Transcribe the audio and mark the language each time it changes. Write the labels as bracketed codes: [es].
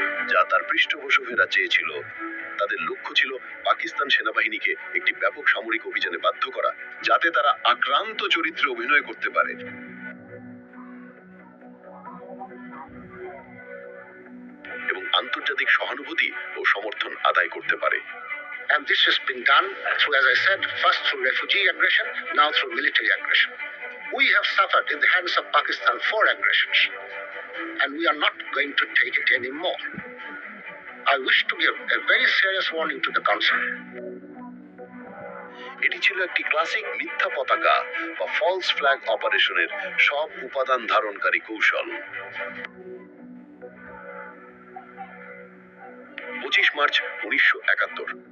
[bn] যা তার পৃষ্ঠপোষকেরা চেয়েছিল, তাদের লক্ষ্য ছিল পাকিস্তান সেনাবাহিনীকে একটি ব্যাপক সামরিক অভিযানে বাধ্য করা, যাতে তারা আক্রান্ত চরিত্রে অভিনয় করতে পারে এবং আন্তর্জাতিক সহানুভূতি ও সমর্থন আদায় করতে পারে। [en] And this has been done through, as I said, first through refugee aggression, now through military aggression. We have suffered in the hands of Pakistan 4 aggressions, and we are not going to take it anymore. I wish to give a very serious warning to the Council. [bn] এটি ছিল একটি classic মিথ্যা পতাকা বা false flag অপারেশনের সব উপাদান ধারণকারী কৌশল। 25 মার্চ 1971।